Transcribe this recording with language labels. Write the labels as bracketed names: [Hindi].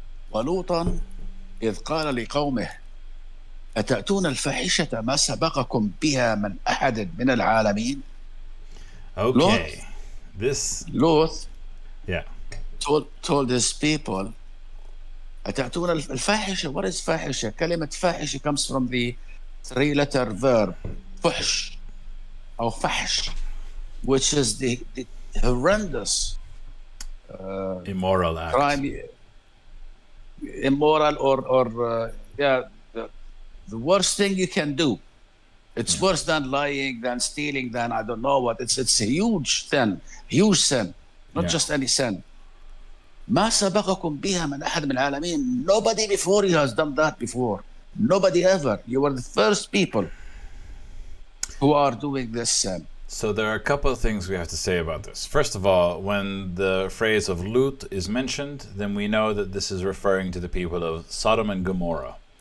[Arabic] ولوطا إذ قال لقومه أتأتون الفاحشة ما سبقكم بها من أحد من العالمين. [English] Okay. Lot yeah, told his people [Arabic] أتأتون الفاحشة. [English] What is فاحشة? [Arabic] كلمة فاحشة [English] comes from the 3-letter verb [Arabic] فحش أو فحش, [English] which is the horrendous immoral act. crime, immoral or the worst thing you can do. It's worse than lying, than stealing, than I don't know what. It's a huge sin, not just any sin. [Arabic] ما سبقكم بها من أحد من العالمين. [English] Nobody before you has done that before. Nobody ever. You were the first people who are doing this sin. So there are a couple of things we have to say about this. First of all, when the phrase of Lut is mentioned, then we know that this is referring to the people of Sodom and Gomorrah.